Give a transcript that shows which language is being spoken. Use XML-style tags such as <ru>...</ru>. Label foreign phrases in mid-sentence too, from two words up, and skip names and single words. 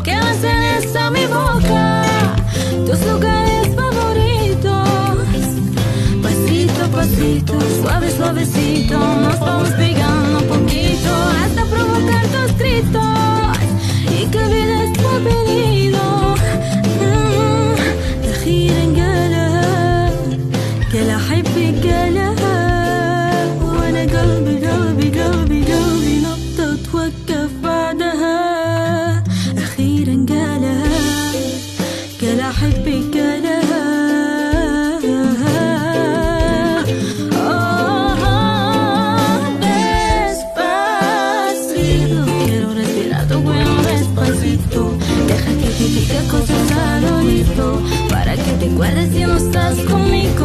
<es>Que beses a mi boca tus lugares favoritos. Pasito a pasito, suave, suavecito, nos vamos pegando un poquito, hasta provocar tus gritos y que olvides tu apellido.</es> <ar>أخيرا قالها قال أحبك قالها، وأنا قلبي قلبي قلبي قلبي نبضة توقف بعدها. أخيرا قالها قال أحبك قالها.</ar> <es>Despacito, quiero respirar tu cuello despacito. Deja que te diga cosas al oído, para que te acuerdes si no estás conmigo.</es>